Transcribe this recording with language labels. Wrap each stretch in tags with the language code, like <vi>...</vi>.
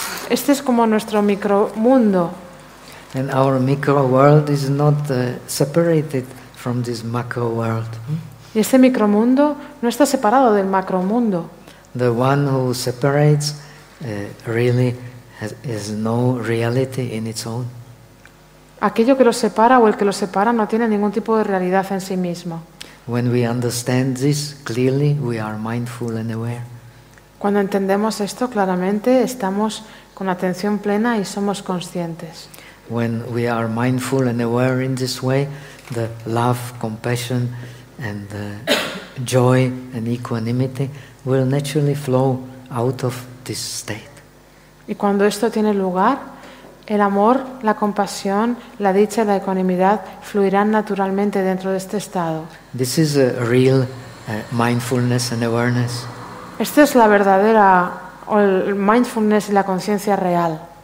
<es>Este es como nuestro micro mundo.</es> <en>And our micro world is not separated from this macro world.</en> <es>Y este micro mundo no está separado del macro mundo.</es> <en>The one who separates really has no reality in its own.</en> <es>Aquello que lo separa o el que lo separa no tiene ningún tipo de realidad en sí mismo.</es> <en>When we understand this clearly, we are mindful and aware.</en> <es>Cuando entendemos esto claramente, estamos con atención plena y somos conscientes.</es> <en>When we are mindful and aware in this way, the love, compassion, and joy and equanimity will naturally flow out of this state.</en> <es>Y cuando esto tiene lugar, el amor, la compasión, la dicha y la ecuanimidad fluirán naturalmente dentro de este estado.</es> <en>This is a real mindfulness and awareness.</en> <es>Esta es la verdadera mindfulness y la conciencia real.</es>